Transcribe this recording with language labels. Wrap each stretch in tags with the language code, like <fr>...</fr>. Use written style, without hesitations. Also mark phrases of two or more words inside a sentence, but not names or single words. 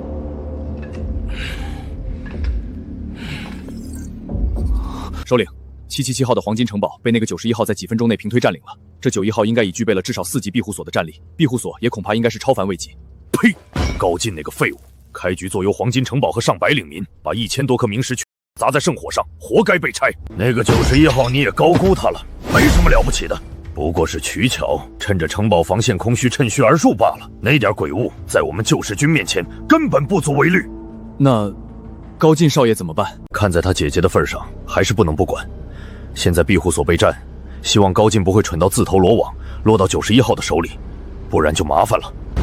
<zh>首領，777號的黃金城堡被那個91號在幾分鐘內平推佔領了。這91號應該已具備了至少4級庇護所的戰力，庇護所也恐怕應該是超凡位級。呸！高進那個廢物，開局坐擁黃金城堡和上百領民，把1000多顆明石砸在聖火上，活該被拆。那個91 號你也高估他了，沒什麼了不起的，不過是取巧，趁着城堡防線空虛，趁虛而入罷了。那點鬼物在我們救世軍面前根本不足為慮。那高進少爺怎麼辦？看在他姐姐的份上，還是不能不管。現在庇護所被占，希望高進不會蠢到自投羅網，落到91號的手裡，不然就麻煩了。</zh>